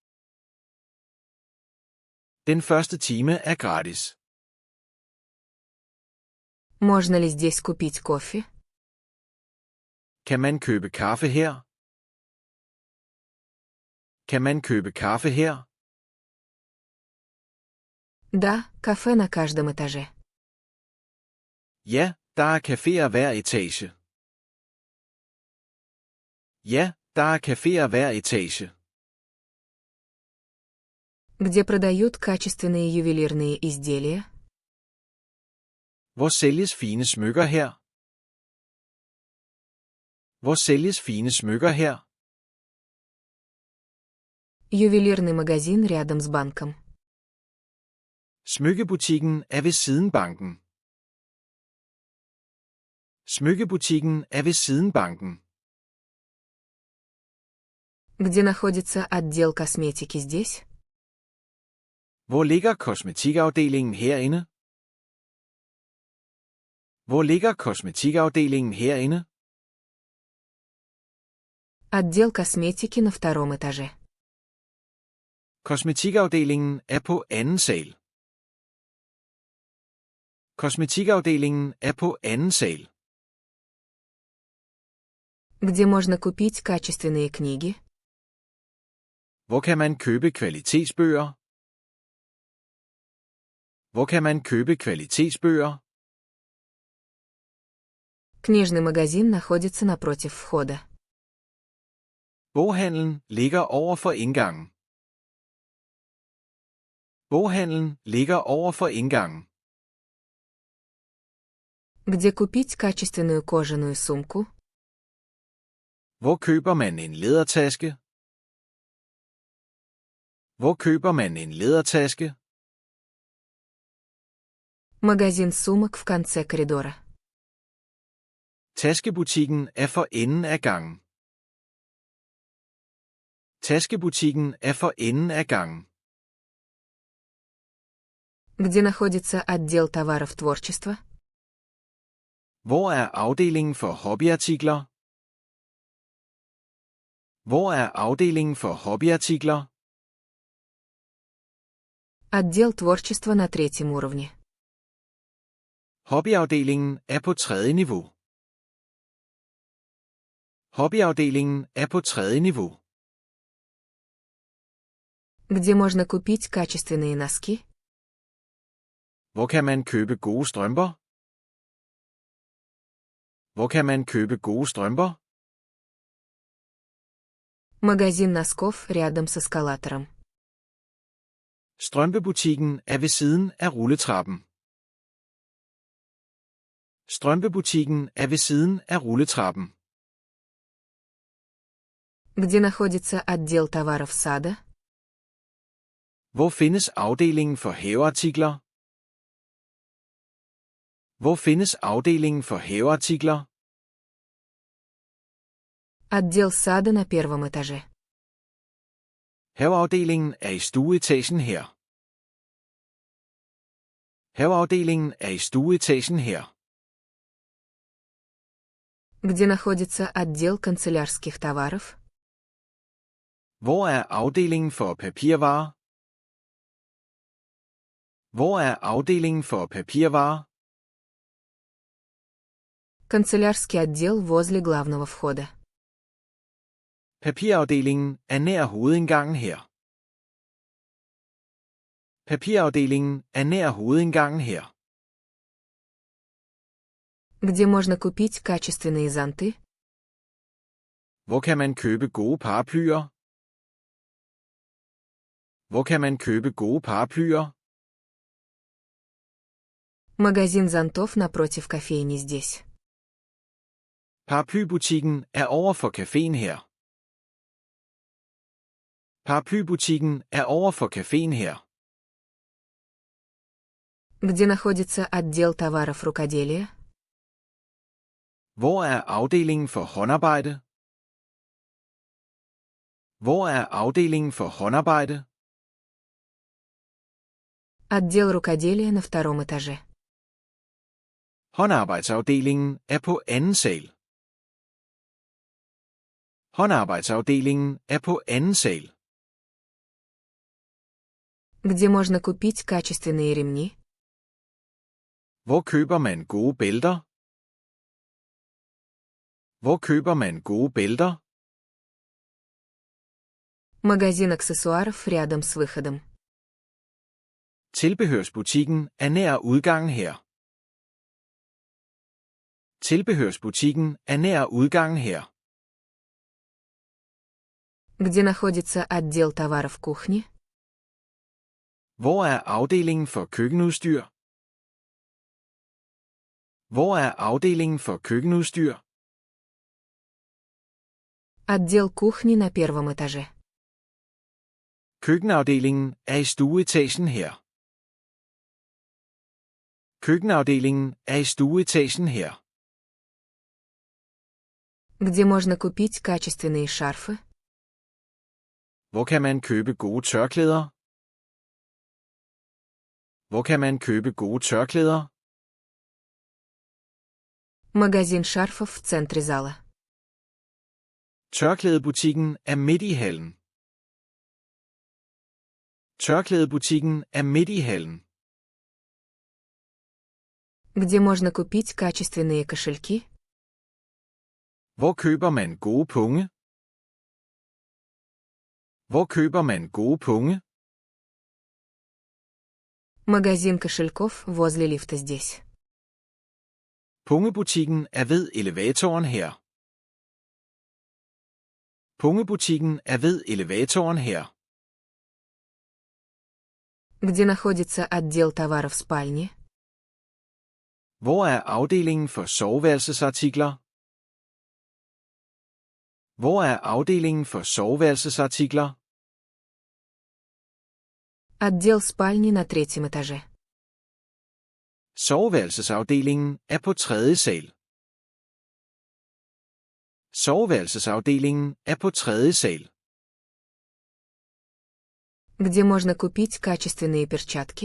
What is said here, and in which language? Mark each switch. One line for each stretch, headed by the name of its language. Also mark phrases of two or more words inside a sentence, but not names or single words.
Danish: Den første time er gratis.
Russian: Можно ли здесь купить кофе?
Danish: Kan man købe kaffe her? Kan man købe kaffe her?
Russian: Да, кафе на каждом этаже.
Danish: Ja, der er caféer hver etage. Ja, der er caféer hver etage.
Russian: Где продают качественные ювелирные изделия?
Danish: Hvor sælges fine smykker her? Hvor sælges fine smykker her?
Russian: Ювелирный магазин рядом с банком.
Danish: Smykkebutikken er ved siden banken. Smykkebutikken er ved siden banken.
Russian: Где находится отдел косметики здесь?
Danish: Hvor ligger kosmetikafdelingen herinde? Hvor ligger kosmetikafdelingen herinde?
Russian: Отдел косметики на втором этаже.
Danish: Kosmetikafdelingen er på anden sal. Kosmetikafdelingen er på anden sal.
Russian: Где можно купить качественные книги?
Danish: Hvor kan man købe kvalitetsbøger? Hvor kan man købe kvalitetsbøger?
Russian: Книжный магазин находится напротив входа.
Danish: Boghandlen ligger over for indgangen. Boghandlen ligger over for indgangen.
Russian: Где купить качественную кожаную сумку?
Danish: Hvor køber man en lædertaske? Hvor køber man en lædertaske?
Russian: Магазин сумок в конце коридора.
Danish: Taskebutikken er for enden af gangen. Taskebutikken er for enden af gangen.
Russian: Где находится отдел товаров творчества?
Danish: Hvor er afdelingen for hobbyartikler? Hvor er afdelingen for hobbyartikler?
Russian: Отдел творчества на третьем уровне.
Danish: Hobbyafdelingen er på tredje niveau. Hobbyafdelingen er på tredje niveau.
Russian: Где можно купить качественные носки?
Danish: Hvor kan man købe gode strømper? Hvor kan man købe gode strømper?
Russian: Магазин носков рядом с эскалатором.
Danish: Strømpebutikken er ved siden af rulletrappen. Strømpebutikken er ved siden af rulletrappen.
Russian: Где находится отдел товаров сада?
Danish: Hvor findes afdelingen for haveartikler? Hvor findes afdelingen for haveartikler?
Russian: Отдел сада на первом этаже.
Danish: Haveafdelingen er i stueetagen her. Haveafdelingen er i stueetagen her.
Russian: Где находится отдел канцелярских товаров?
Danish: Hvor er afdelingen for papirvarer? Hvor er afdelingen for papirvarer?
Russian: Канцелярский отдел возле главного входа.
Danish: Papirafdelingen er nær hovedindgangen her. Papirafdelingen er nær hovedindgangen her.
Russian: Где можно купить качественные зонты?
Danish: Hvor kan man købe gode paraplyer? Hvor kan man købe gode paraplyer?
Russian: Магазин зонтов напротив кофейни здесь.
Danish: Paraplybutikken er over for caféen her. Paraplybutikken er over for caféen her.
Russian: Где находится отдел товаров рукоделия?
Danish: Hvor er afdelingen for håndarbejde? Hvor er afdelingen for håndarbejde?
Russian: Отдел рукоделия на втором этаже.
Danish: Håndarbejdsafdelingen er på anden sal. Håndarbejdsafdelingen er på anden sal.
Russian: Где можно купить качественные ремни?
Danish: Hvor køber man gode bælter? Hvor køber man gode bælter?
Russian: Магазин аксессуаров рядом с выходом.
Danish: Tilbehørsbutikken er nær udgangen her. Tilbehørsbutikken er nær udgangen her.
Russian: Где находится отдел товаров кухни?
Danish: Hvor er afdelingen for køkkenudstyr? Hvor er afdelingen for køkkenudstyr?
Russian: Отдел кухни на первом этаже.
Danish: Køkkenafdelingen er i stueetagen her. Køkkenafdelingen er i stueetagen her.
Russian: Где можно купить качественные шарфы?
Danish: Hvor kan man købe gode tørklæder? Hvor kan man købe gode tørklæder?
Russian: Магазин шарфов в центре зала.
Danish: Tørklædebutikken er midt i hallen. Tørklædebutikken er midt i hallen.
Russian: Где можно купить качественные кошельки?
Danish: Hvor køber man gode punge? Hvor køber man gode punge?
Russian: Магазин кошельков возле лифта здесь.
Danish: Pungebutikken er ved elevatoren her. Pungebutikken er ved elevatoren her.
Russian: Где находится отдел товаров спальни?
Danish: Hvor er afdelingen for soveværelsesartikler? Hvor er afdelingen for soveværelsesartikler?
Russian: Отдел спальни на третьем этаже.
Danish: Soveværelsesafdelingen er på 3. sal. Soveværelsesafdelingen er på 3. sal.
Russian: Где можно купить качественные перчатки?